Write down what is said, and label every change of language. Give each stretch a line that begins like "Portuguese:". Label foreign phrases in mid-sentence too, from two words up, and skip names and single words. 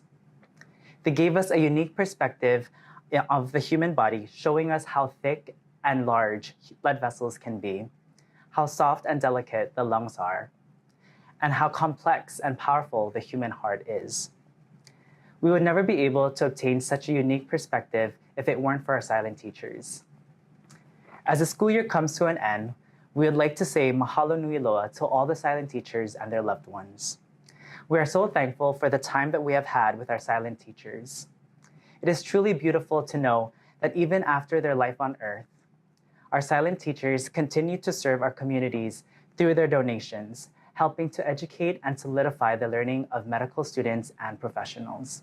English: They gave us a unique perspective of the human body, showing us how thick and large blood vessels can be, how soft and delicate the lungs are, and how complex and powerful the human heart is. We would never be able to obtain such a unique perspective if it weren't for our silent teachers. As the school year comes to an end, we would like to say
Hawaiian: mahalo nui loa
English: to all the silent teachers and their loved ones. We are so thankful for the time that we have had with our silent teachers. It is truly beautiful to know that even after their life on earth, our silent teachers continue to serve our communities through their donations, helping to educate and solidify the learning of medical students and professionals.